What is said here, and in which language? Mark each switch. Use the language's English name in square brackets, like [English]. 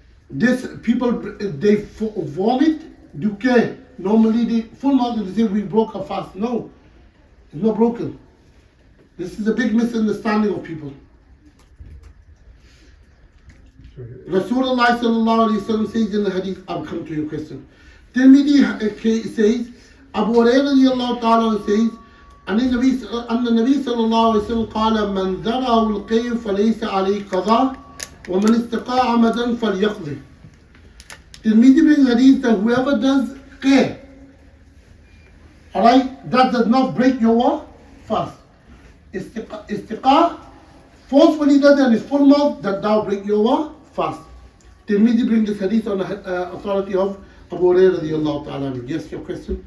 [English] This people, they vomit, do care. Normally, the full mouth, they say we broke a fast. No, it's not broken. This is a big misunderstanding of people. Rasulullah sallallahu alayhi wa sallam says in the hadith, I'll come to your question. Tirmidhi says, Abu Hurairah radiallahu ta'ala says, [Arabic] أن النبي صلى الله عليه وسلم قال من ذرعه القيء فليس عليه قضاء ومن استقى عمدا فليقضي. [English] Tirmidhi brings hadith that whoever does qay, alright, that does not break your fast. Istiqa, forcefully does and is full mouth, that thou break your fast. Tirmidhi brings this hadith on the authority of Abu Hurairah radiallahu ta'ala. Yes, your question?